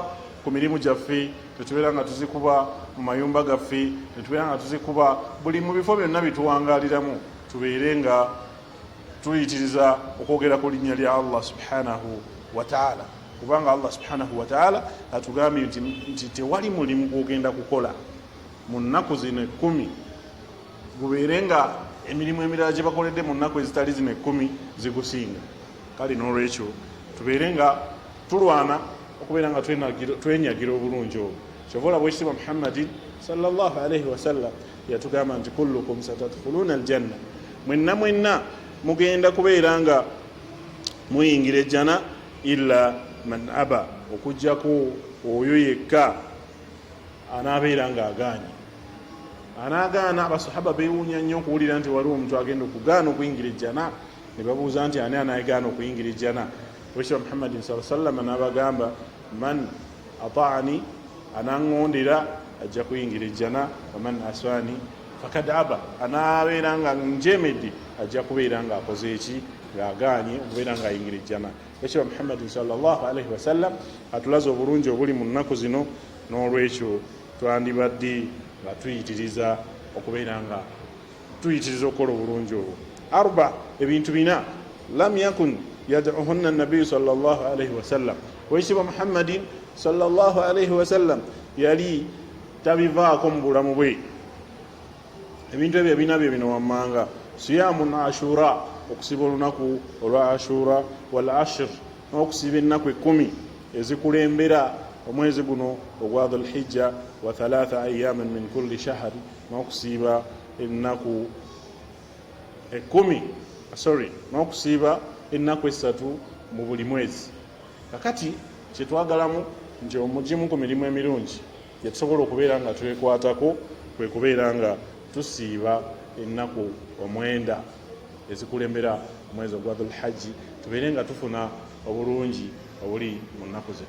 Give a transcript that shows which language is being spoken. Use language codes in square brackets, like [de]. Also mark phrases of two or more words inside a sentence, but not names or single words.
[lg] ku mirimu gyaffe, tetubeera nga tuzikuba mu mayumba gaffe, tetubeera nga tuzikuba buli mu bifo byonna bituwangaliramu, tubeere nga tuyitiriza okwogera ku linnya lya [ar] الله سبحانه وتعالى, [lg] kubanga [ar] الله سبحانه وتعالى [lg] atugambye nti tewali mulimu gwogenda kukola mu nnaku zino 10 gubeere nga emirimu emirala gye bakoledde mu nnaku ezitali zino 10 zigusinga. Kale n'olwekyo tubeere nga tulwana okubeera nga twenyagira obulungi obwo. Kyova olaba Owekitiibwa Muhammadin [ar] صلى الله عليه وسلم [lg] yatugamba nti [ar] كلكم ستدخلون الجنة, [lg] mwenna mugenda kubeera nga muyingira ejjana [ar] إلا من أبى, [lg] okujjako oyo yekka anaabeera nga agaanye. Anaagaana. Abasahaba beewuunya nnyo okuwulira nti waliwo omuntu agenda okugaana okuyingira ejjana, ne babuuza nti ani anaagaana okuyingira ejjana. Owekitiibwa Muhammadin [ar] صلى الله عليه وسلم [lg] n'abagamba [ar] من أطاعني, [lg] anaŋŋondera ajja kuyingira ejjana, [ar] ومن عصاني فقد أبى, [lg] anaabeera nga njemedde ajja kubeera nga akoze eki, ng'agaanye okubeera nga ayingira ejjana. Owekitiibwa Muhammadin [ar] صلى الله عليه وسلم [lg] atulaze obulungi obuli mu nnaku zino, n'olwekyo twandibadde nga tuyitiriza okubeera nga tuyitiriza okukola obulungi obwo. Arba, ebintu 4 [ar] لم يكن يدعهن النبي صلى الله عليه وسلم. [lg] Owekitiibwa Muhammadin [ar] صلى الله عليه وسلم [lg] yali tabivaako mu bulamu bwe. Ebintu ebyo 4 bye bino wammanga: [ar] صيام عاشوراء, [lg] okusiba olunaku olwa ashura, [ar] والعشر, [lg] n'okusiba ennaku 10 ezikulembera omwezi guno ogwa Dhulhijja, [ar] وثلاثة أيام من كل شهر, [lg] n'okusiba ennaku 10 n'okusiba ennaku 3 mu buli mwezi. Kakati kyetwagalamu nti omugimu ku mirimu emirungi gyetusobola okubeera nga twekwatako kwe kubeera nga tusiiba ennaku 9 ezikulembera omwezi ogwa Dhulhijja, tubeere nga tufuna obulungi obuli mu nnaku zino.